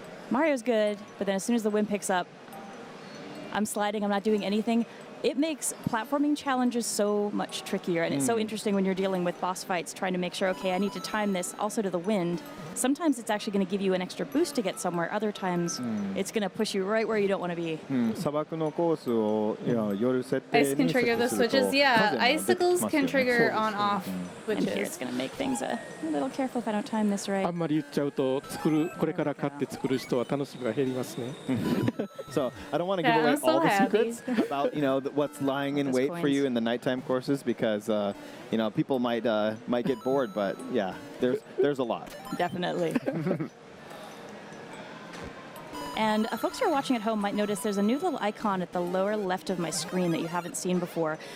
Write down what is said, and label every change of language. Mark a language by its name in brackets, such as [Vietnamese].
[English] Mario's good, but then as soon as the wind picks up, I'm sliding. I'm not doing anything. It makes platforming challenges so much trickier, and it's so interesting when you're dealing with boss fights, trying to make sure, okay, I need to time this also to the wind. Sometimes it's actually going to give you an extra boost to get somewhere. Other times, it's going to push you right where you don't want to be. [Japanese] 砂漠のコースを夜設定 [English] Ice can trigger the switches. Yeah, icicles can trigger on-off And here switches. it's going to make things a little careful if I don't time this right. [Japanese] あんまり言っちゃうとこれから買って作る人は楽しみが減りますね。 [English] So I don't want to give away all the secrets about what's lying in wait for you in the nighttime courses because people might get bored, but yeah, there's a lot. Definitely. And folks who are watching at home might notice there's a new little icon at the lower left of my screen that you haven't seen before.